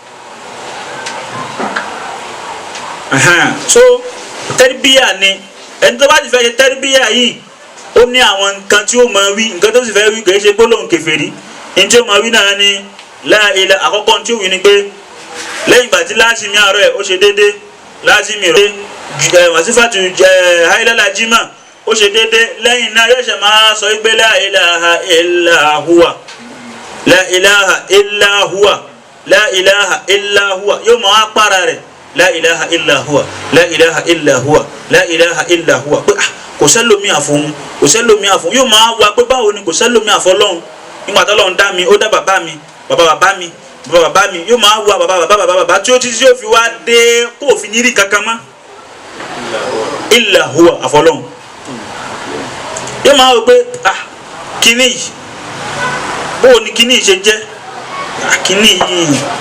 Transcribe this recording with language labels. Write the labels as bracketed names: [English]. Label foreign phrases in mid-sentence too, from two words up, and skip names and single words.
[Yoruba] so tẹ́rìbíyà ni ẹni tó bá ti fẹ́ ṣe tẹ́rìbíyà yìí ó ní àwọn nǹkan tí ó máa wí nǹkan tó sì fẹ́ wí kì í ṣe gbólóhùn kèfèrí ní tí ó máa wí náà ni [Arabic] لا إله [Yoruba] àkọ́kọ́ tí ó wí ni pé lẹ́yìn ìgbà tí láti mi àárọ̀ ẹ̀ ó ṣe déédé láti mi rẹ̀ wàsífàtù hailala jimá ó ṣe déédéé lẹ́yìn náà yóò ṣe máa sọ pé [Arabic] لا إله إلا هو لا إله إلا هو لا إله إلا هو [Yoruba] yóò máa para rẹ̀ [Arabic] لا إله إلا هو لا إله إلا هو لا إله إلا هو [Yoruba] pé kò sẹ́lómi àfọ̀hún kò sẹ́lómi àfọ̀hún yóò máa wá pé báwo ni kò sẹ́lómi àfọ̀lọ́hún nígbà tó lọ́hún dá mi ó dá bàbá mi bàbá mi yóò máa wá bàbá tí ó ti tí ó fi wá dé kó o fi ní rí kankan mọ́ [Arabic] إلا هو [Yoruba] àfọ̀lọ́hún yóò máa wọ pé kíní yìí bóò ni kíní yìí ṣe jẹ́ kíní yìí